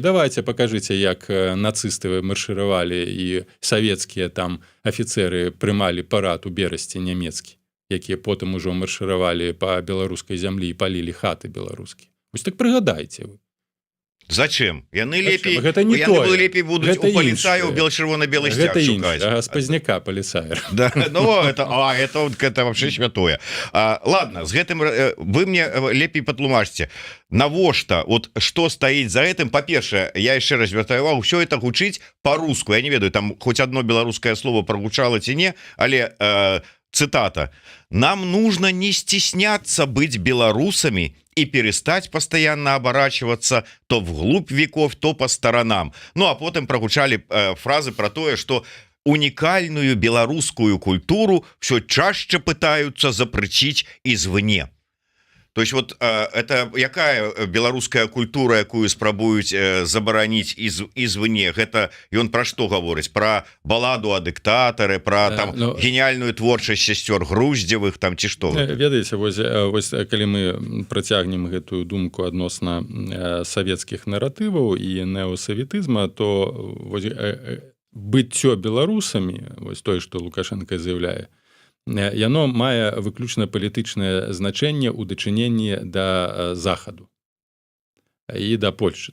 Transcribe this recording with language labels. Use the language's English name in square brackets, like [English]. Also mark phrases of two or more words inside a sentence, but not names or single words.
[Belarusian] Давайте пакажыце, як нацысты маршыравалі і савецкія там афіцэры прымалі парад у Берасці нямецкі, якія потым ужо маршыравалі па беларускай зямлі і палілі хаты беларускія. Вось так прыгадайце вы. [Russian] Зачем? [Belarusian] Яны лепей будуць у паліцаю чырвона-белы сцяг шукаць. З пазняка паліцая. [Russian] Да, ну, это вообще святое. Ладно, [Belarusian] з гэтым вы мне лепей патлумачце. Навошта, вот што стаіць за гэтым? Па-першае, я яшчэ раз звяртаю увагу, ўсё это гучыць па-руску. Я не ведаю, там хоць одно беларускае слово прагучала ці не, але цитата: [Russian] «Нам нужно не стесняться быть белорусами и перестать постоянно оборачиваться то вглубь веков, то по сторонам». Ну, а потом прогучали фразы про то, что уникальную белорусскую культуру все чаще пытаются запретить извне. То есть вот это [Belarusian] якая беларуская культура, якую спрабуюць забараніць извне? Гэта ён пра што гаворыць? Пра баладу о дыктатары, пра там гениальную творчасць сясцёр Груздзевых там ці што? Ведаеце, вось калі мы працягнем гэтую думку адносна савецкіх наратываў і неосаветызма, то быццё беларусамі, вось тое, што Лукашенко заяўляе, яно мае выключна палітычнае значэнне ў дачыненні да захаду і да Польшчы.